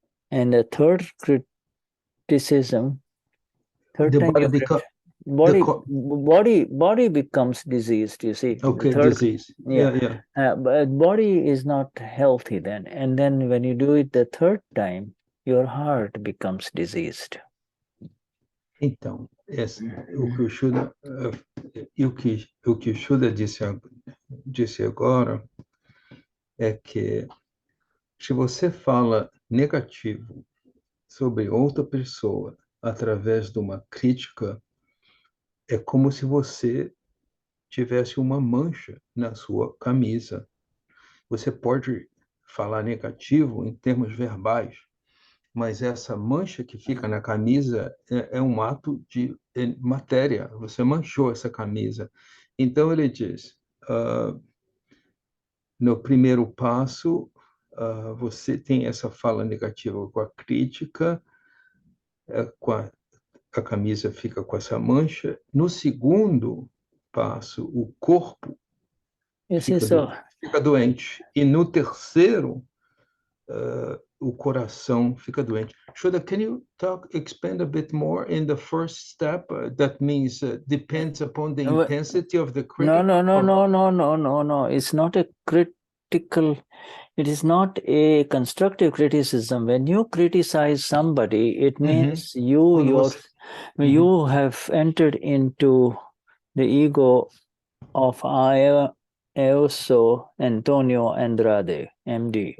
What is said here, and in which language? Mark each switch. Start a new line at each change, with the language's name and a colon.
English: And the third criticism, body becomes diseased, you see. Okay, disease. Yeah. But body is not healthy then. And then when you do it the third time, your heart becomes diseased.
Portuguese: Então, o que o Shuddha, o que o Shuddha disse agora é que se você fala negativo sobre outra pessoa através de uma crítica, é como se você tivesse uma mancha na sua camisa. Você pode falar negativo em termos verbais, mas essa mancha que fica na camisa é um ato de matéria. Você manchou essa camisa. Então, ele diz, no primeiro passo, você tem essa fala negativa com a crítica, a camisa fica com essa mancha. No segundo passo, o corpo fica doente. E no terceiro, o coração fica doente.
English: Shuddha, can you expand a bit more in the first step? That means depends upon the intensity of the critic. No. It's not a critical. It is not a constructive criticism. When you criticize somebody, it means you have entered into the ego of I also Antonio Andrade, MD.